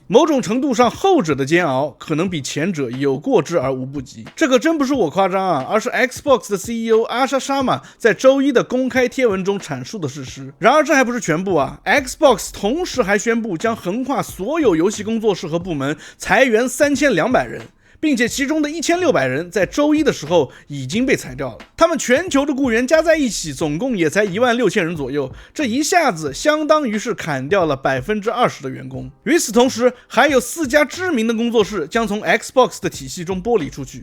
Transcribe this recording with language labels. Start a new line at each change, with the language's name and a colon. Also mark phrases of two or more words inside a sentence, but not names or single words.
Chinese: 某種程度上，後者的煎熬可能比前者有過之而無不及。這可真不是我誇張啊，而是 Xbox 的 CEO Asha Sharma 在周一的公開貼文中闡述的事實。然而這還不是全部啊 ，Xbox 同時還宣布將橫跨所有遊戲工作室和部門裁員3200人。並且其中的1600人在周一的時候已經被裁掉了，他們全球的雇員加在一起总共也才16000人左右，這一下子相當於是砍掉了20%的員工。與此同時，還有4家知名的工作室將從 Xbox 的體系中剝離出去。